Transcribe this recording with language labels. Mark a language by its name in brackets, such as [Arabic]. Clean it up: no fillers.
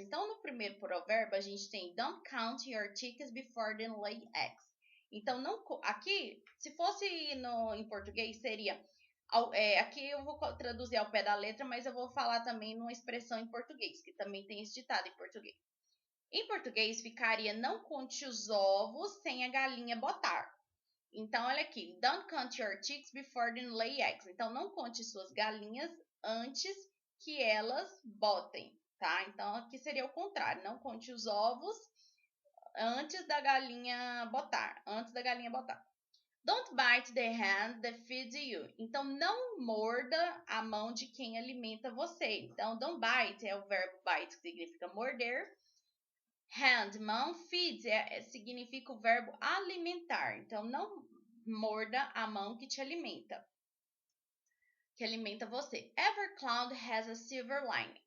[Portuguese] Então, no primeiro provérbio, a gente tem [English] Don't count your chickens before they lay eggs. [Portuguese] Então, aqui, se fosse em português, seria Aqui eu vou traduzir ao pé da letra, mas eu vou falar também numa expressão em português, que também tem esse ditado em português. Em português ficaria não conte os ovos sem a galinha botar. Então, olha aqui. [English] Don't count your chicks before they lay eggs. [Portuguese] Então, não conte suas galinhas antes que elas botem, tá? Então, aqui seria o contrário. Não conte os ovos antes da galinha botar. Antes da galinha botar. [English] Don't bite the hand that feeds you. [Portuguese] Então, não morda a mão de quem alimenta você. Então, don't bite é o verbo bite, que significa morder. Hand, mão, feed significa o verbo alimentar. Então, não morda a mão que te alimenta. Que alimenta você. [English] Every cloud has a silver line.